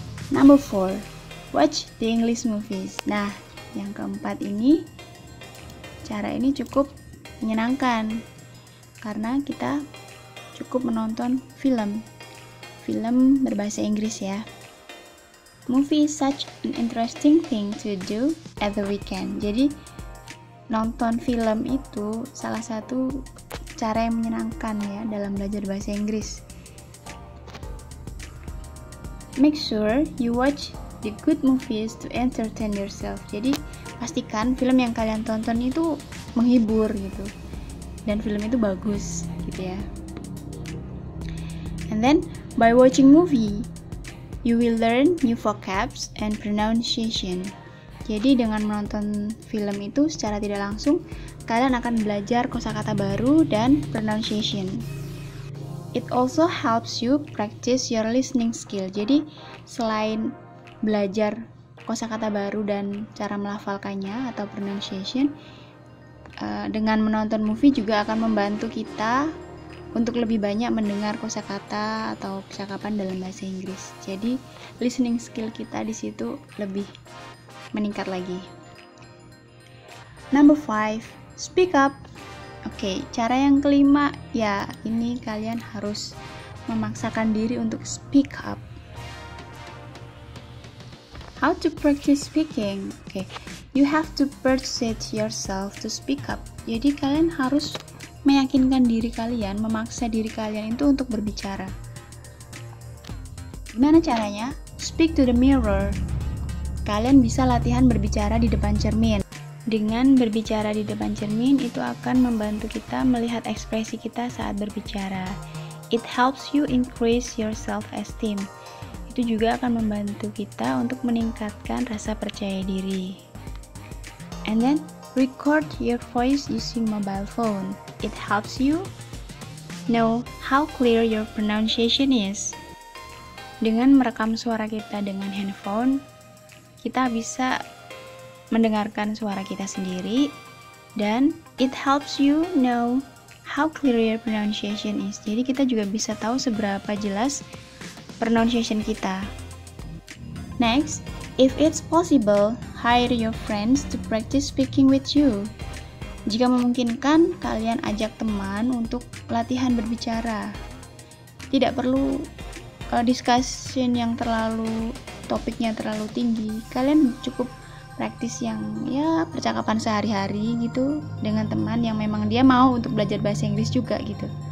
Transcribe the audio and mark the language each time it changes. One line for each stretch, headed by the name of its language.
English: Number 4, watch the English movies.
Indonesian: Nah, yang keempat ini, cara ini cukup menyenangkan karena kita cukup menonton film berbahasa Inggris ya.
English: Movie is such an interesting thing to do at the weekend.
Indonesian: Jadi, nonton film itu salah satu cara yang menyenangkan ya dalam belajar bahasa Inggris.
English: Make sure you watch the good movies to entertain yourself.
Indonesian: Jadi, pastikan film yang kalian tonton itu menghibur gitu. Dan film itu bagus gitu ya.
English: And then, by watching movie, you will learn new vocabs and pronunciation.
Indonesian: Jadi dengan menonton film itu secara tidak langsung, kalian akan belajar kosakata baru dan pronunciation.
English: It also helps you practice your listening skill.
Indonesian: Jadi selain belajar kosakata baru dan cara melafalkannya atau pronunciation, dengan menonton movie juga akan membantu kita untuk lebih banyak mendengar kosakata atau percakapan dalam bahasa Inggris. Jadi listening skill kita di situ lebih meningkat lagi.
English: Number 5, speak up.
Indonesian: Oke, cara yang kelima, ya ini kalian harus memaksakan diri untuk speak up.
English: How to practice speaking? Okay, you have to persuade yourself to speak up.
Indonesian: Jadi kalian harus meyakinkan diri kalian, memaksa diri kalian itu untuk berbicara. Gimana caranya?
English: Speak to the mirror.
Indonesian: Kalian bisa latihan berbicara di depan cermin. Dengan berbicara di depan cermin itu akan membantu kita melihat ekspresi kita saat berbicara.
English: It helps you increase your self-esteem.
Indonesian: Itu juga akan membantu kita untuk meningkatkan rasa percaya diri.
English: And then record your voice using mobile phone. It helps you know how clear your pronunciation is.
Indonesian: Dengan merekam suara kita dengan handphone, kita bisa mendengarkan suara kita sendiri, dan
English: it helps you know how clear your pronunciation is.
Indonesian: Jadi kita juga bisa tahu seberapa jelas pronunciation kita.
English: Next, if it's possible, hire your friends to practice speaking with you.
Indonesian: Jika memungkinkan, kalian ajak teman untuk latihan berbicara. Tidak perlu discussion yang topiknya terlalu tinggi. Kalian cukup praktis yang ya percakapan sehari-hari gitu dengan teman yang memang dia mau untuk belajar bahasa Inggris juga gitu.